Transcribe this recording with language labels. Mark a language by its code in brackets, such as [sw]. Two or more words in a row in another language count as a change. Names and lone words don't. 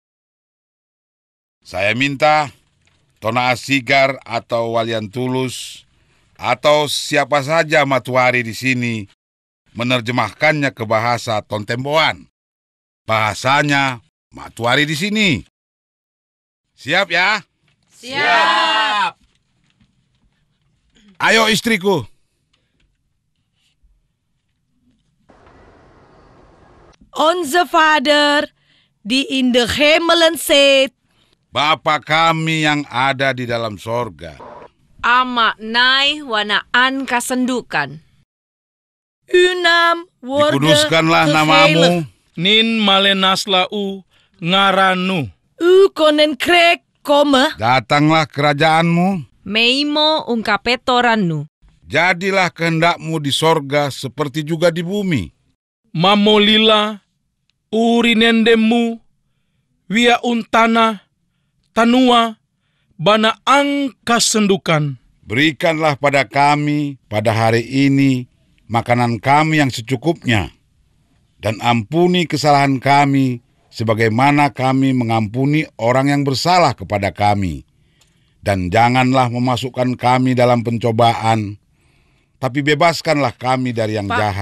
[id] Saya minta Tona Asigar atau Walian Tulus atau siapa saja Matuari di sini menerjemahkannya ke bahasa Tontemboan. Bahasanya Matuari di sini. Siap ya? Siap. Ayo istriku. [nl] Onze Vader, die in de hemelen zit. [id] Bapa kami yang ada di dalam sorga. [tnt] Ama nai wanaan kasendukan. [nl] Uw naam wordt [id] Dikuduskanlah [nl] geheiligd. [id] namamu. [tnt] Nin malenaslau ngaranu. [nl] Uw koninkrijk komme. [id] Datanglah kerajaanmu. [tnt] Meimo ungkapetorannu. [id] Jadilah kehendakmu di sorga seperti juga di bumi. [tnt] Mamolila urinendemu wia untana tanua bana angka sendukan. [id] Berikanlah pada kami pada hari ini makanan kami yang secukupnya. Dan ampuni kesalahan kami sebagaimana kami mengampuni orang yang bersalah kepada kami. Dan janganlah memasukkan kami dalam pencobaan, tapi bebaskanlah kami dari yang jahat.